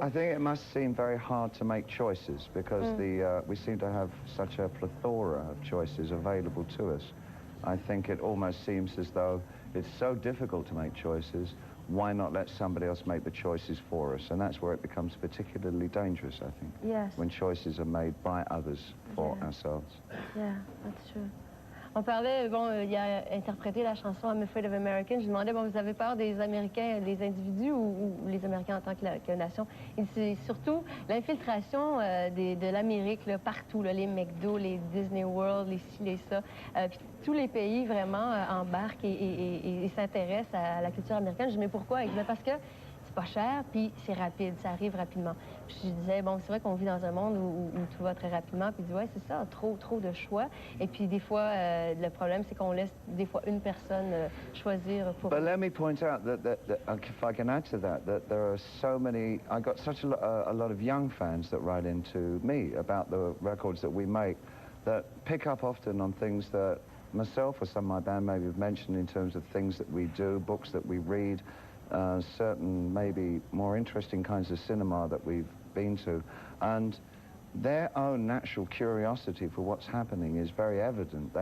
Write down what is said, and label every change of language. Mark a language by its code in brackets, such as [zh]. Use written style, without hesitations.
[en] I think it must seem very hard to make choices because we seem to have such a plethora of choices available to us. I think it almost seems as though it's so difficult to make choices, why not let somebody else make the choices for us? And that's where it becomes particularly dangerous, I think. Yes. When choices are made by others for ourselves. Yeah, that's true. [fr] On parlait, bon, il a interprété la chanson I'm Afraid of Americans. Je lui demandais, bon, vous avez peur des Américains, des individus ou les Américains en tant que nation? Et c'est surtout l'infiltration de l'Amérique là, partout, là, les McDo, les Disney World, les ci, les ça. Puis tous les pays vraiment embarquent et s'intéressent à la culture américaine. Je dis, mais pourquoi? Il dit, parce que c'est pas cher, puis c'est rapide, ça arrive rapidement. Puis je disais, bon, c'est vrai qu'on vit dans un monde où tout va très rapidement, puis il dit, ouais, c'est ça, trop de choix. Et puis des fois, le problème, c'est qu'on laisse des fois une personne choisir pour... [en] But let me point out that if I can add to that there are so many, I got such a lot of young fans that write into me about the records that we make that pick up often on things that myself or some of my band maybe have mentioned in terms of things that we do, books that we read, certain maybe more interesting kinds of cinema that we've been to, and their own natural curiosity for what's happening is very evident.